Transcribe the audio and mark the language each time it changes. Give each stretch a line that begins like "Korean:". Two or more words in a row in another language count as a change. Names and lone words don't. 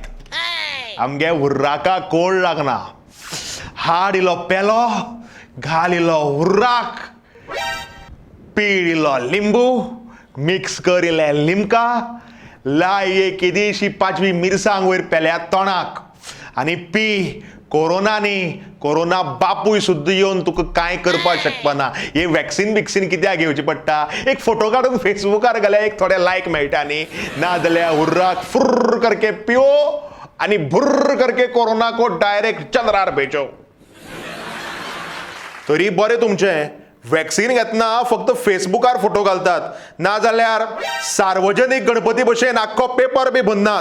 Konkani: आमगे हुर्राका कोल्ड लागना. हाड इलो पेलो, घाल इलो हुर्राक, पीळ इलो लिंबू, मिक्स कर इले लिमका, लाय एक किदेशी 5वी मिरसांग वयर पेल्या तोंडाक आनी पी. कोरोना न्ही, कोरोना बापूय सुद्दां येवन तुका कांय करपाक शकपाना. हे वॅक्सिन बिक्सिन कित्याक घेवची पडटा? एक फोटो काडून फेसबुकार घाल्यार एक थोडे लायक मेळटा न्ही. ना जाल्यार हुर्राक
Hindi: फुर्र करके पिओ
Konkani: आनी
Hindi: भुर्र करके कोरोना को डायरेक्ट
Konkani: चंद्रार भेजो. तरी बरें तुमचें. वॅक्सिन घेतना फक्त फेसबुकार फोटो घालतात, ना जाल्यार सार्वजनीक गणपती भशेन आख्खो पेपर बी भरनात.